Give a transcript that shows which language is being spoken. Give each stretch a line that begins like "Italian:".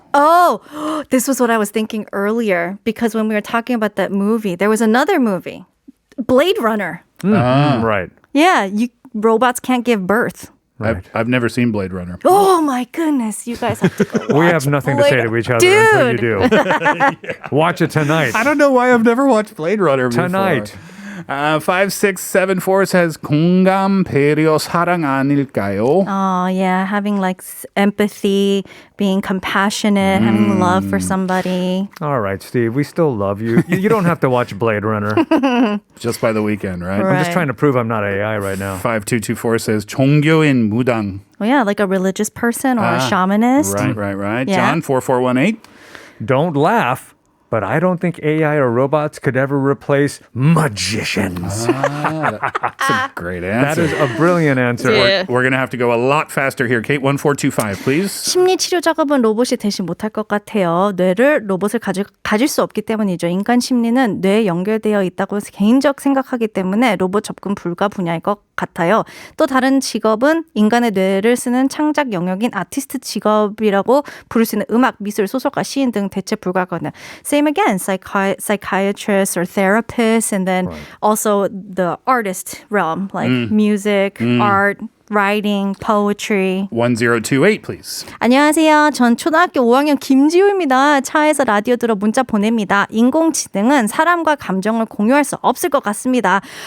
English: Oh, this was what I was thinking earlier because when we were talking about that movie, there was another movie, Blade Runner. Right. Yeah, robots can't give birth. Right. I've never seen Blade Runner. Oh my goodness, you guys have to go watch We have nothing to say to each other until you do. Watch it tonight. I don't know why I've never watched Blade Runner before. Tonight. 5674 says
Korean: 공감, 배려, 사랑 아닐까요?
English: Oh yeah, having like empathy, being compassionate, having love for somebody. All right, Steve, we still love you. You don't have to watch Blade Runner. Just by the weekend, right? Right. I'm just trying to prove I'm not AI right now. 5224 says
Korean: 종교인 무당.
English: Oh yeah, like a religious person or a shamanist. Right. Yeah. John 4418. Don't laugh, but I don't think AI or robots could ever replace magicians. That's a great That answer. is a brilliant answer. Yeah. We're going to have to go a lot faster here. Kate 1425, please.
Korean: 심리 치료 작업은 로봇이 대신 못할 것 같아요. 뇌를 로봇을 가질 수 없기 때문이죠. 인간 심리는 뇌에 연결되어 있다고 개인적 생각하기 때문에 로봇 접근 불가 분야일 것 같아요. 또 다른 직업은 인간의 뇌를 쓰는 창작 영역인 아티스트 직업이라고 부를 수 있는 음악, 미술, 소설가, 시인 등 대체 불가하거든요.
English: Same again, psychiatrists or therapists, and then also the artist realm, like music, art, writing, poetry. 1028, please.
Korean: 안녕하세요. 전 초등학교 5학년 김지우입니다. 차에서 라디오 들어 문자 보냅니다. 인공지능은 사람과 감정을 공유할 수 없을 것 같습니다.